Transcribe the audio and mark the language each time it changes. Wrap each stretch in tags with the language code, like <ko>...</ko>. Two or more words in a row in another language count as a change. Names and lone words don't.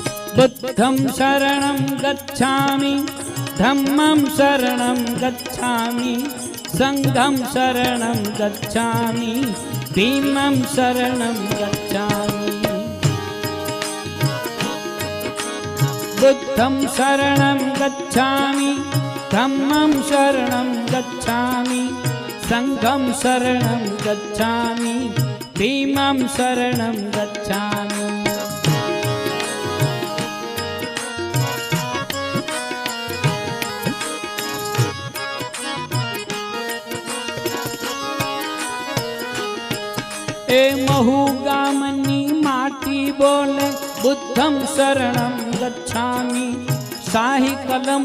<pi>बुद्धं शरणं गच्छामि धम्मं शरणं गच्छामि संघं शरणं गच्छामि भीमं शरणं गच्छामि बुद्धं शरणं गच्छामि धम्मं शरणं गच्छामि संघं शरणं गच्छामि भीमं शरणं गच्छामि</pi> <gu>એ મહૂ ગામની માટી બોલે</gu> <pi>बुद्धं शरणं गच्छामि</pi> <gu>શાહી કલમ</gu>